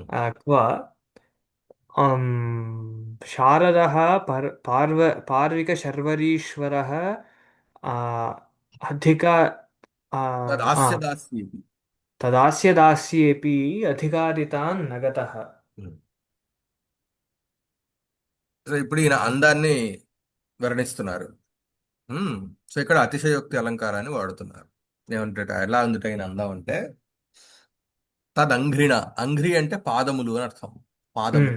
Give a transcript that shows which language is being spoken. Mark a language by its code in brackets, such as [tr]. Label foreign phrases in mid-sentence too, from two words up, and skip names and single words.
[sa] क्व शारदः पार्विकशर्वरीश्वरः आ, अधिक आ, తదాస్య దాస్యేపి। तदास्य दास्येऽपि अधिकारितान् न गतः హ్మ్. [te] సో ఇప్పుడు ఈయన అందాన్ని వర్ణిస్తున్నారు. హ్మ్. సో ఇక్కడ అతిశయోక్తి అలంకారాన్ని వాడుతున్నారు. ఏమంటే ఎలా ఉంది ఆయన అందం అంటే, తదంఘ్రిణ. అంఘ్రి అంటే పాదములు అని అర్థం. పాదములు.